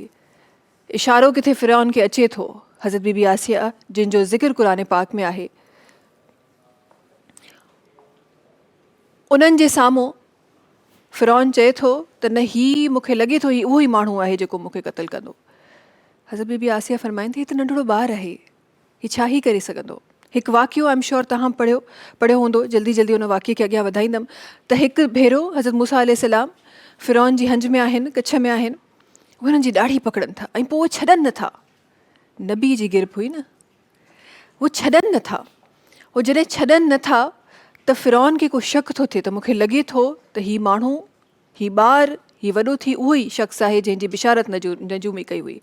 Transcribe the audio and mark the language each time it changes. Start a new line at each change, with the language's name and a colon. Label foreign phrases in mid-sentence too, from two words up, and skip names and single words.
Sindhi: इशारो किथे फ़िरौन खे अचे थो, हज़रत बीबी आसिया जिन जो ज़िक्र क़ुरान पाक में आहे, उन्हनि जे साम्हूं फ़िरौन चए थो त न ही मूंखे लॻे थो ही उहो ई माण्हू आहे जेको मूंखे क़तल कंदो। हज़रत बीबी आसिया फ़रमाइनि थी, ही त नंढिड़ो ॿारु आहे, ही छा ई करे सघंदो। हिकु वाक़ियो
English: I am sure
Sindhi: तव्हां पढ़ियो हूंदो, जल्दी जल्दी उन वाक़िए खे अॻियां वधाईंदमि त हिकु भेरो हज़रत मूसा अलैहिस्सलाम फ़िरौन जी हंज में आहिनि, कच्छ में आहिनि, हुननि जी ॾाढ़ी पकड़नि था ऐं पोइ छॾनि नथा। नबी जी गिरफ़ हुई न, उहो छॾनि नथा। उहो जॾहिं छॾनि नथा त फ़िरौन खे को शक थो थिए त मूंखे लॻे थो त ही माण्हू, ही ॿारु, ही वॾो थी उहो ई शख़्स आहे जंहिंजी बिशारत नजूमी कई हुई।